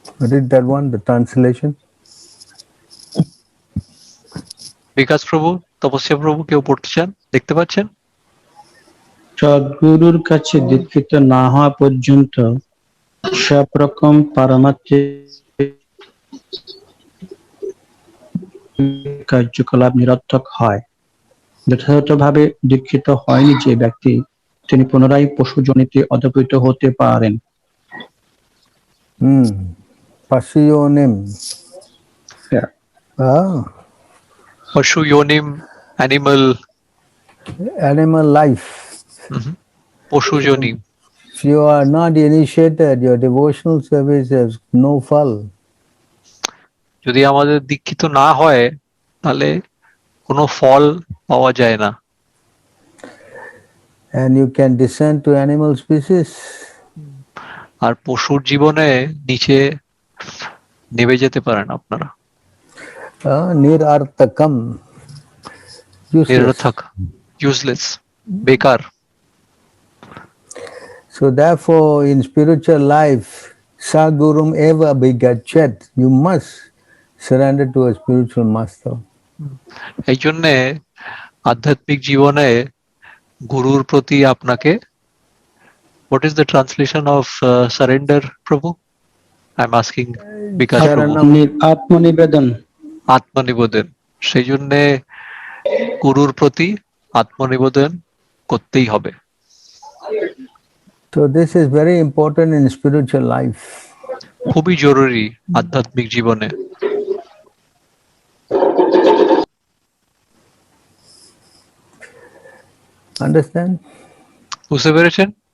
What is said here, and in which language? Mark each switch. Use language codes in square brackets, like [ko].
[en] Read that one, the translation. [bn] বিকাশ প্রভু, তপস্যা প্রভু কেউ পড়তে চান? দেখতে পাচ্ছেন? সদ্গুরুর কাছে দীক্ষিত না হওয়া পর্যন্ত সব রকম পারমার্থিক কার্যকলাপ নিরর্থক হয়। যথাযথভাবে দীক্ষিত হয়নি যে ব্যক্তি, তিনি পুনরায় পশুজনিতে অধঃপতিত হতে পারেন। [sa] Pashuyonim. Pashuyonim, [en] animal life. [sa] Pashuyonim. [en] If you are not initiated, your devotional service has no fall. [bn] যদি আমাদের দীক্ষিত না হয় তাহলে কোনো ফল পাওয়া যায় না। [en] and you can descend to animal species. [bn] আর পশুর জীবনে নিচে নেমে যেতে পারেন আপনারা। [en] Nirarthakam. Useless. [bn] নিরর্থক, useless, বেকার। [en] So therefore, in spiritual life, [sa] Sagurum eva begachet. [en] You must surrender to a spiritual master. [bn] এই জন্যে আধ্যাত্মিক জীবনে গুরুর প্রতি আপনাকে, [en] what is the translation of surrender, Prabhu? I'm asking Vikas Prabhu. [bn] আত্মনিবেদন। আত্মনিবেদন, সেই জন্যে গুরুর প্রতি আত্মনিবেদন করতেই হবে। [en] So this is very important in spiritual life. [bn] খুবই জরুরি আধ্যাত্মিক জীবনে। [en] Understand? [bn] বুঝতে পেরেছেন?